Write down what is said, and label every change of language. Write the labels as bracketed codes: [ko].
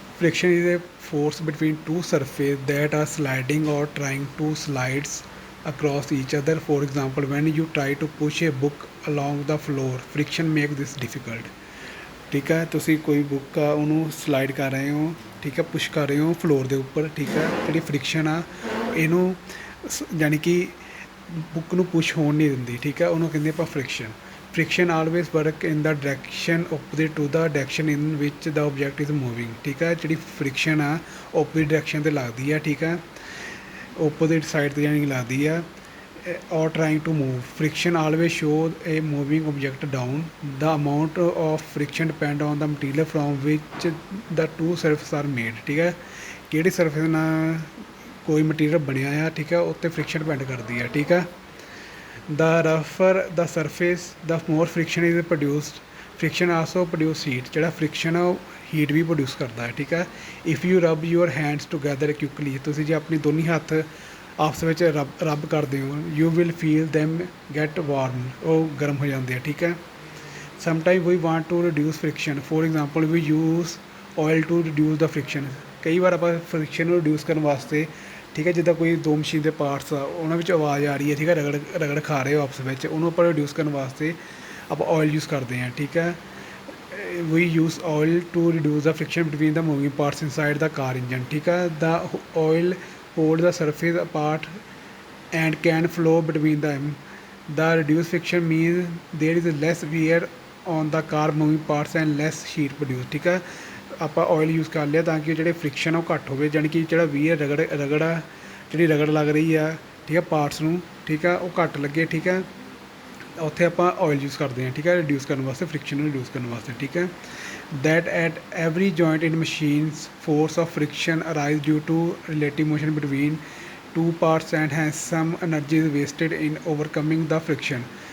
[en] Friction is a force between two surfaces that are sliding or trying to slide across each other. For example, when you try to push a book along the floor, friction makes this difficult. [pa] ਠੀਕ ਹੈ, ਤੁਸੀਂ ਕੋਈ book ਆ ਉਹਨੂੰ slide ਕਰ ਰਹੇ ਹੋ, ਠੀਕ ਹੈ, ਪੁਸ਼ ਕਰ ਰਹੇ ਹੋ ਫਲੋਰ ਦੇ ਉੱਪਰ। ਠੀਕ ਹੈ, ਜਿਹੜੀ ਫ੍ਰਿਕਸ਼ਨ ਆ ਇਹਨੂੰ ਯਾਨੀ ਕਿ ਬੁੱਕ ਨੂੰ ਪੁਸ਼ ਹੋਣ ਨਹੀਂ ਦਿੰਦੀ। ਠੀਕ ਹੈ, ਉਹਨੂੰ ਕਹਿੰਦੇ ਆਪਾਂ friction. [en] friction always work in the direction opposite to the direction in which the object is moving। [pa] ਠੀਕ ਹੈ, ਜਿਹੜੀ ਫ੍ਰਿਕਸ਼ਨ ਆ opposite direction 'ਤੇ ਲੱਗਦੀ ਆ। ਠੀਕ ਹੈ, opposite side 'ਤੇ ਜਾਣੀ ਲੱਗਦੀ ਆ। [en] or trying to move, friction always shows a moving object down। the amount of friction depend on the material from which the two surfaces are made। [pa] ਠੀਕ ਹੈ, ਕਿਹੜੀ ਸਰਫੇਸ ਨਾਲ ਕੋਈ ਮਟੀਰੀਅਲ ਬਣਿਆ ਆ, ਠੀਕ ਹੈ, ਉੱਤੇ ਫ੍ਰਿਕਸ਼ਨ ਡਿਪੈਂਡ ਕਰਦੀ ਹੈ। [en] ਠੀਕ ਹੈ, the rougher the surface the more friction is produced। friction also produce heat। [pa] ਜਿਹੜਾ friction ਆ ਉਹ ਹੀਟ ਵੀ ਪ੍ਰੋਡਿਊਸ ਕਰਦਾ ਹੈ। ਠੀਕ ਹੈ, [en] if you rub your hands together quickly, [pa] ਤੁਸੀਂ ਜੇ ਆਪਣੀ ਦੋਨੀ ਹੱਥ ਆਪਸ ਵਿੱਚ ਰੱਬ ਕਰਦੇ ਹੋ, [en] you will feel them get warm। [pa] ਉਹ ਗਰਮ ਹੋ ਜਾਂਦੇ ਆ। [en] ਠੀਕ ਹੈ, sometimes we want to reduce friction। for example, we use oil to reduce the friction। [pa] ਕਈ ਵਾਰ ਆਪਾਂ ਫ੍ਰਿਕਸ਼ਨ ਨੂੰ ਰਿਡਿਊਸ ਕਰਨ ਵਾਸਤੇ, ਠੀਕ ਹੈ, ਜਿੱਦਾਂ ਕੋਈ ਦੋ ਮਸ਼ੀਨ ਦੇ ਪਾਰਟਸ ਆ ਉਹਨਾਂ ਵਿੱਚ ਆਵਾਜ਼ ਆ ਰਹੀ ਹੈ, ਠੀਕ ਹੈ, ਰਗੜ ਖਾ ਰਹੇ ਹੋ ਆਪਸ ਵਿੱਚ, ਉਹਨੂੰ ਆਪਾਂ ਰਿਡਿਊਸ ਕਰਨ ਵਾਸਤੇ ਆਪਾਂ ਆਇਲ ਯੂਜ਼ ਕਰਦੇ ਹਾਂ। [en] ਠੀਕ ਹੈ, we use oil to reduce the friction between the moving parts inside the car engine. ਠੀਕ ਹੈ, the oil hold the surface apart and can flow between them. The reduce friction mean there is less wear on the car moving parts and less heat produce. [pa] ਠੀਕ ਹੈ, ਆਪਾਂ oil use ਕਰ ਲਿਆ ਤਾਂ ਕਿ ਜਿਹੜੇ ਫ੍ਰਿਕਸ਼ਨ ਉਹ ਘੱਟ ਹੋਵੇ, ਜਾਣੀ ਕਿ ਜਿਹੜਾ ਵੀ ਰਗੜ ਆ, ਜਿਹੜੀ ਰਗੜ ਲੱਗ ਰਹੀ ਆ, ਠੀਕ ਹੈ, ਪਾਰਟਸ ਨੂੰ, ਠੀਕ ਆ, ਉਹ ਘੱਟ ਲੱਗੇ। ਠੀਕ ਹੈ, ਉੱਥੇ ਆਪਾਂ ਆਇਲ ਯੂਜ਼ ਕਰਦੇ ਹਾਂ। ਠੀਕ ਹੈ, ਰਿਡਿਊਸ ਕਰਨ ਵਾਸਤੇ, ਫ੍ਰਿਕਸ਼ਨ ਨੂੰ ਰਿਡਿਊਸ ਕਰਨ ਵਾਸਤੇ। [en] ਠੀਕ ਹੈ, that at every joint in machines force of friction arise due to relative motion between two parts and hence some energy is wasted in overcoming the friction।